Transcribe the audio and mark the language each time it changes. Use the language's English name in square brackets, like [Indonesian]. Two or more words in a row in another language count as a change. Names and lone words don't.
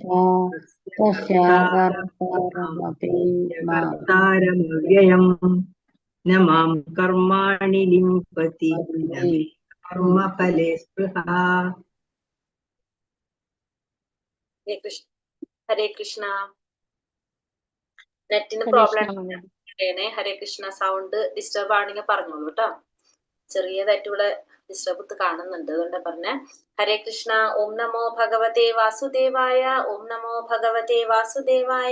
[Sanskrit] कर्तारमव्ययम् न मां कर्माणि लिम्पति न मे कर्मफले स्पृहा. [Malayalam] ഹരേ കൃഷ്ണ. നെറ്റിന് പ്രോബ്ലം ഹരേ കൃഷ്ണ. [English] sound disturb [Malayalam] ആണെങ്കിൽ പറഞ്ഞോളൂ കേട്ടോ. ചെറിയതായിട്ടുള്ള ഡിസ്റ്റർബ് കാണുന്നുണ്ട്, അതുകൊണ്ട് പറഞ്ഞ ഹരേ കൃഷ്ണ. [Sanskrit] ഓം നമോ ഭഗവതേ വാസുദേവായ. ഓം നമോ ഭഗവതേ വാസുദേവായ.